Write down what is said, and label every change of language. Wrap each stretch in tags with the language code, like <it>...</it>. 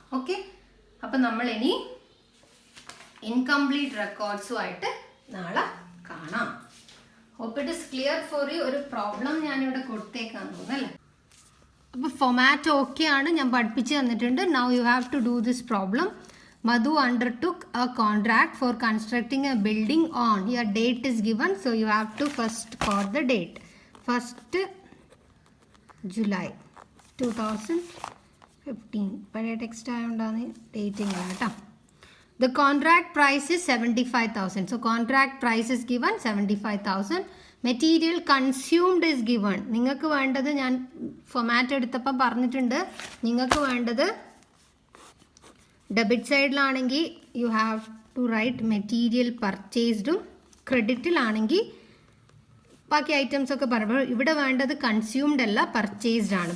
<ml>Okay, അപ്പം നമ്മൾ ഇനി ഇൻകംപ്ലീറ്റ് റെക്കോർഡ്സുമായിട്ട് നാളെ കാണാം.</ml> <en>Hope it is clear for you.</en> <ml>ഒരു പ്രോബ്ലം ഞാനിവിടെ കൊടുത്തേക്കാൻ തോന്നുന്നല്ലേ. അപ്പോൾ ഫോമാറ്റ് ഓക്കെ ആണ്, ഞാൻ പഠിപ്പിച്ച് തന്നിട്ടുണ്ട്.</ml> <en>Now you have to do this problem. Madhu undertook a contract for constructing a building on, your date is given, so you have to first quote the date. 1st July 2015.</en> <ml>പഴയ text ആയതുകൊണ്ടാണ് dating കേട്ടോ.</ml> <en>The contract price is 75,000. So contract price is given 75,000. Material consumed is given.</en> <ml>നിങ്ങൾക്ക് വേണ്ടത് ഞാൻ format എടുത്തപ്പോൾ പറഞ്ഞിട്ടുണ്ട്, നിങ്ങൾക്ക് വേണ്ടത് debit സൈഡിലാണെങ്കിൽ</ml> <en>you have to write material പർച്ചേസ്ഡും,</en> <ml>ക്രെഡിറ്റിലാണെങ്കിൽ ബാക്കി ഐറ്റംസ് ഒക്കെ പറയുമ്പോൾ ഇവിടെ വേണ്ടത് കൺസ്യൂംഡ് അല്ല പർച്ചേസ്ഡ് ആണ്.</ml>